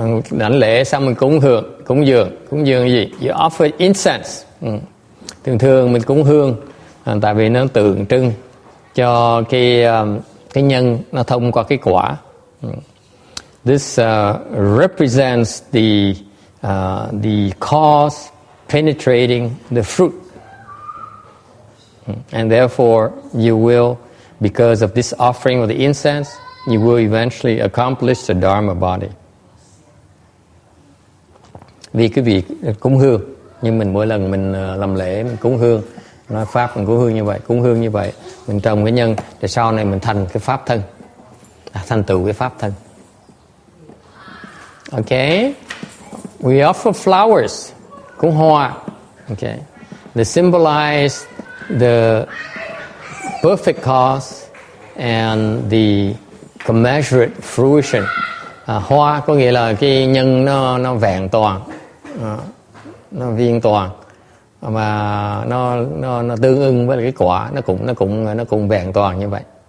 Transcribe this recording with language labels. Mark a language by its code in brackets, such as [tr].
[vi] Đảnh lễ xong mình cúng dường gì? [en] You offer incense. [vi] Thường mình cúng hương, tại vì nó tượng trưng cho cái nhân nó thông qua cái quả. [en] This represents the cause penetrating the fruit. And therefore, you will, because of this offering of the incense, you will eventually accomplish the Dharma body. [vi] Vì cái việc cúng hương, nhưng mình mỗi lần mình làm lễ, mình cúng hương, nói pháp mình cúng hương như vậy, mình trồng cái nhân, để sau này mình thành cái pháp thân, thành tựu cái pháp thân. [en] Okay, we offer flowers, [vi] cúng hoa. [en] Okay, they symbolize the perfect cause and the commensurate fruition. [vi] Hoa có nghĩa là cái nhân nó vẹn toàn, nó viên toàn, mà nó tương ưng với cái quả nó cũng vẹn toàn như vậy.